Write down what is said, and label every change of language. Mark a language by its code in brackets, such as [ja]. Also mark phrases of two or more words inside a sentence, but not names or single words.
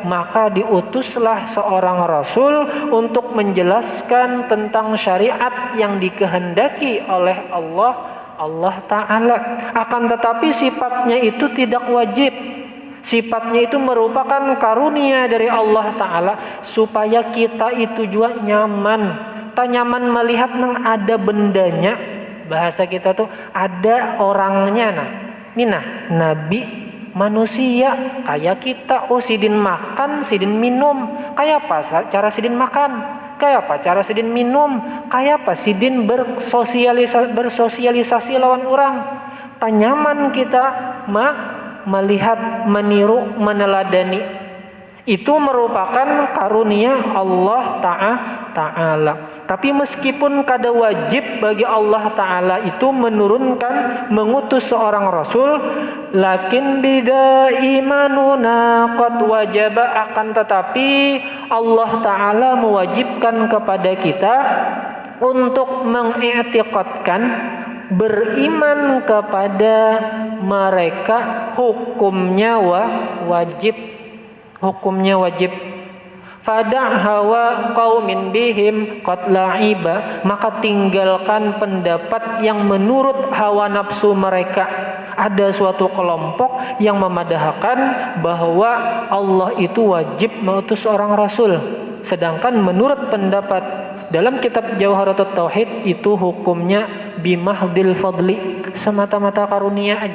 [id] Maka diutuslah seorang rasul untuk menjelaskan tentang syariat yang dikehendaki oleh Allah Ta'ala. Akan tetapi sifatnya itu tidak wajib. Sifatnya itu merupakan karunia dari Allah Ta'ala supaya kita itu juga nyaman. [bjn] Tak nyaman melihat nang ada bendanya. Bahasa kita tuh ada orangnya. Nabi manusia kayak kita. Sidin makan, sidin minum. Kayak apa cara sidin makan? Kayak apa cara sidin minum? Kayak apa sidin bersosialisasi lawan orang? Tak nyaman kita melihat, meniru, meneladani. [id] Itu merupakan karunia Allah Ta'ala. Tapi meskipun kada wajib bagi Allah Ta'ala itu mengutus seorang rasul, [ar] lakin bida imanuna qad wajaba, [id] akan tetapi Allah Ta'ala mewajibkan kepada kita untuk mengiktikadkan, beriman kepada mereka, hukumnya wajib. [ar] Fada' hawa qaumin bihim qad la'iba, [id] maka tinggalkan pendapat yang menurut hawa nafsu mereka. Ada suatu kelompok yang memadahkan bahwa Allah itu wajib mengutus seorang rasul, sedangkan menurut pendapat dalam kitab Jauharatul Tauhid itu hukumnya [ar] bimahdil fadli, [id] semata-mata karunia aja.